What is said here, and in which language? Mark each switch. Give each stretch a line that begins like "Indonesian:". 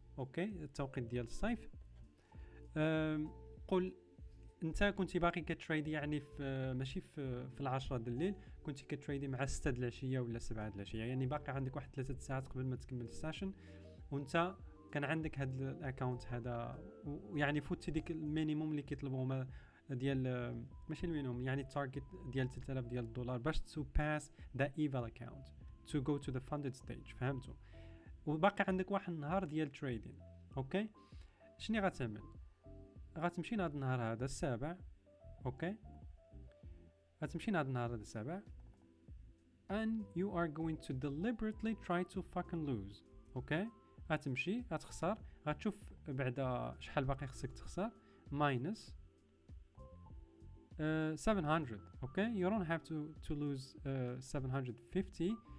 Arabic: اوكي، التوقيت ديال الصيف. قول انت كنتي باقي كتريدي يعني في ماشي في 10 د الليل، كنتي كتريدي مع 6 د العشيه ولا 7 د العشيه، يعني باقي عندك واحد 3 ساعات قبل ما تكمل السيشن، وانت كان عندك هاد الاكونت هذا، ويعني فوتي ديك المينيموم اللي كيطلبوا ديال ماشي المينيموم، يعني التارجت ديال 3000 ديال الدولار باش
English: To pass the eval account to go to the funded stage.
Arabic: فهمتوا؟ وباقي عندك واحد النهار ديال تريدين. اوكي، شنو غتعمل؟ غتمشي لهاد النهار هذا السابع. اوكي، غتمشي لهاد النهار هذا السابع
English: and you are going to deliberately try to fucking lose.
Arabic: اوكي، غتمشي غتخسر، غتشوف بعدا شحال باقي خصك تخسر minus 700.
English: okay, you don't have to lose 750.